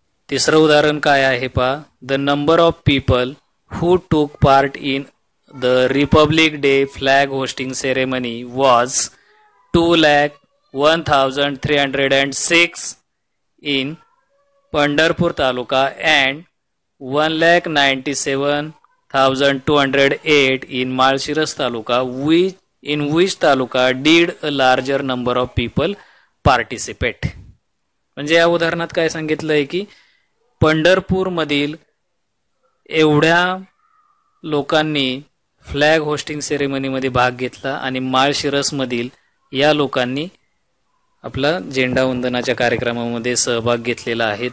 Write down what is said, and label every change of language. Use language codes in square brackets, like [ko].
[mr] तिसरं उदाहरण काय आहे पहा, [en] The number of people who took part in the republic day flag hoisting ceremony was 2,01,306 in Pandharpur Taluka and 1,97,208 in Malshiras Taluka. In which taluka did a larger number of people participate? [mr] म्हणजे या उदाहरणात काय सांगितलंय की पंढरपूर मधील एवढ्या लोकांनी फ्लॅग होस्टिंग सेरेमनीमध्ये भाग घेतला आणि माळशिरस मधील या लोकांनी आपला झेंडा वंदनाच्या कार्यक्रमामध्ये सहभाग घेतलेला आहे.